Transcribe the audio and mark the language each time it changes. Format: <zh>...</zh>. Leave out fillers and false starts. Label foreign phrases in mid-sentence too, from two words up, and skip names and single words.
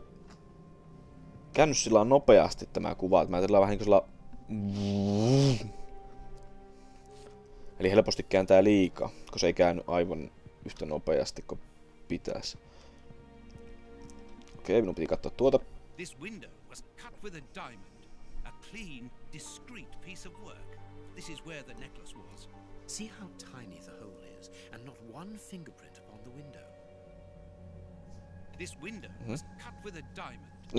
<fi>Käänny sillä nopeasti tämä kuva. Mä ajatellaan vähän niinkö sillä... Eli helposti kääntää liikaa, koska se ei käänny aivan yhtä nopeasti kuin pitäisi. Okei, minun piti katsoa tuota.</fi> <en>This window was cut with a diamond. A clean, discreet piece of work. This is where the necklace was. See how tiny the hole is, and not one fingerprint upon the window. This window was cut with a diamond. No.</en>